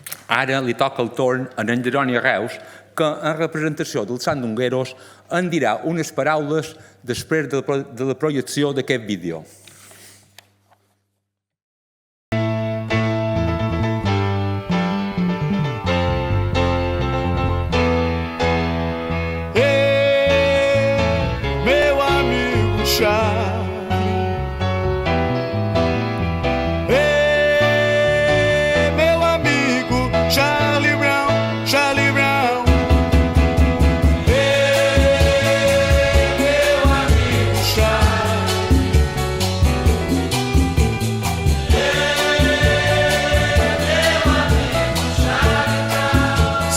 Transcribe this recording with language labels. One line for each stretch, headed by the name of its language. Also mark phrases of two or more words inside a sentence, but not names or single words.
Catalan: Ara li toca el torn a en Jeroni Reus, que en representació dels sandungueros en dirà unes paraules després de la projecció d'aquest vídeo.
Portuguese: Meu amigo Charlie, meu amigo Charlie Brown, Charlie Brown, meu amigo Charlie, meu amigo Charlie.